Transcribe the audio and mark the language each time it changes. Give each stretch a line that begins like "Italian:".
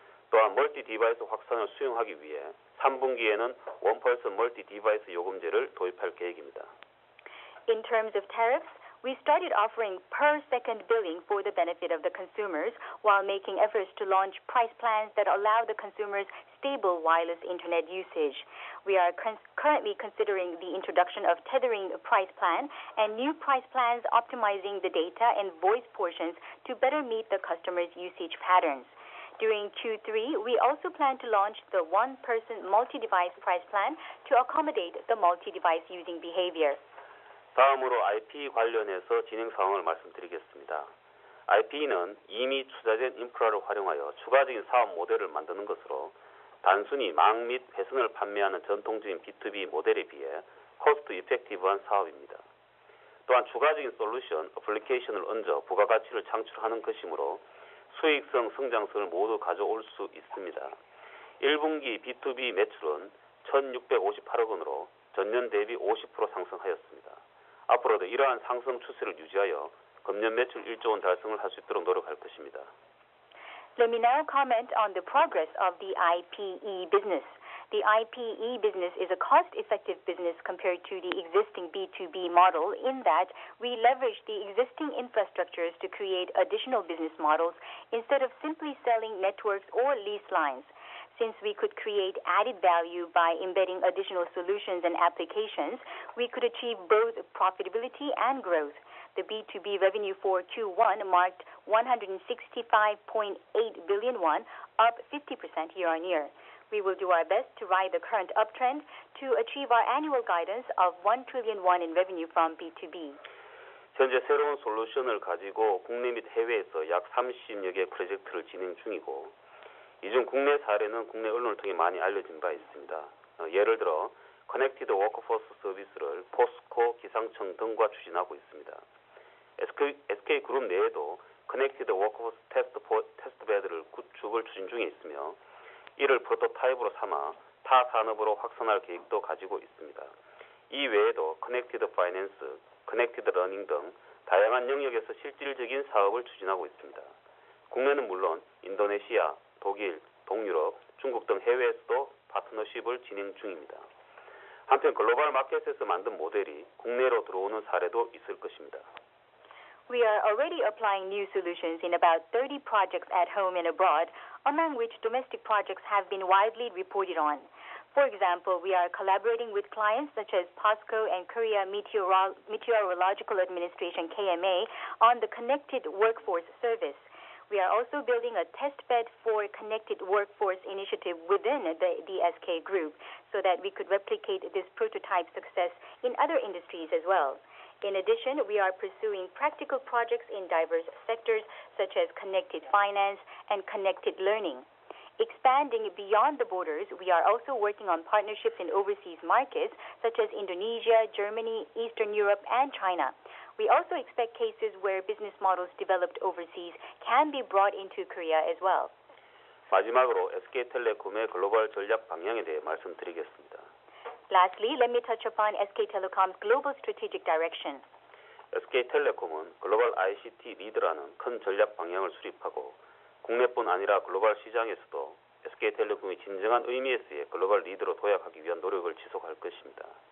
Korean: 또한 멀티 디바이스 확산을 수용하기 위해 3분기에는 원펄슨 멀티 디바이스 요금제를 도입할 계획입니다.
English: In terms of tariffs, we started offering per-second billing for the benefit of the consumers while making efforts to launch price plans that allow the consumers stable wireless internet usage. We are currently considering the introduction of tethering price plan and new price plans optimizing the data and voice portions to better meet the customer's usage patterns. During Q3, we also plan to launch the one-person multi-device price plan to accommodate the multi-device using behavior.
Korean: 다음으로 IP 관련해서 진행 상황을 말씀드리겠습니다. IP는 이미 투자된 인프라를 활용하여 추가적인 사업 모델을 만드는 것으로 단순히 망 및 회선을 판매하는 전통적인 B2B 모델에 비해 코스트 이펙티브한 사업입니다. 또한 추가적인 솔루션, 어플리케이션을 얹어 부가가치를 창출하는 것이므로 수익성, 성장성을 모두 가져올 수 있습니다. 1분기 B2B 매출은 1,658억 원으로 전년 대비 50% 상승하였습니다. 앞으로도 이러한 상승 추세를 유지하여 금년 매출 1조 원 달성을 할 수 있도록 노력할 것입니다.
English: Let me now comment on the progress of the IPE business. The IPE business is a cost-effective business compared to the existing B2B model in that we leverage the existing infrastructures to create additional business models instead of simply selling networks or lease lines. Since we could create added value by embedding additional solutions and applications, we could achieve both profitability and growth. The B2B revenue for Q1 marked 165.8 billion won, up 50% year-on-year. We will do our best to ride the current uptrend to achieve our annual guidance of 1 trillion won in revenue from B2B.
Korean: 현재 새로운 솔루션을 가지고 국내 및 해외에서 약 30여 개 프로젝트를 진행 중이고 이 중 국내 사례는 국내 언론을 통해 많이 알려진 바 있습니다. 예를 들어 커넥티드 워크포스 서비스를 포스코, 기상청 등과 추진하고 있습니다. SK그룹 내에도 커넥티드 워크포스 테스트 베드를 구축을 추진 중에 있으며 이를 프로토타입으로 삼아 타 산업으로 확산할 계획도 가지고 있습니다. 이 외에도 커넥티드 파이낸스, 커넥티드 러닝 등 다양한 영역에서 실질적인 사업을 추진하고 있습니다. 국내는 물론 인도네시아, 독일, 동유럽, 중국 등 해외에서도 파트너십을 진행 중입니다. 한편 글로벌 마켓에서 만든 모델이 국내로 들어오는 사례도 있을 것입니다.
English: We are already applying new solutions in about 30 projects at home and abroad, among which domestic projects have been widely reported on. For example, we are collaborating with clients such as POSCO and Korea Meteorological Administration KMA on the Connected Workforce Service. We are also building a test bed for Connected Workforce initiative within the SK Group so that we could replicate this prototype success in other industries as well. In addition, we are pursuing practical projects in diverse sectors such as connected finance and connected learning. Expanding beyond the borders, we are also working on partnerships in overseas markets such as Indonesia, Germany, Eastern Europe, and China. We also expect cases where business models developed overseas can be brought into Korea as well.
Korean: 마지막으로 SK텔레콤의 글로벌 전략 방향에 대해 말씀드리겠습니다.
English: Lastly, let me touch upon SK Telecom's global strategic direction.
Korean: SK텔레콤은 글로벌 ICT 리더라는 큰 전략 방향을 수립하고 국내뿐 아니라 글로벌 시장에서도 SK텔레콤이 진정한 의미에서의 글로벌 리더로 도약하기 위한 노력을 지속할 것입니다.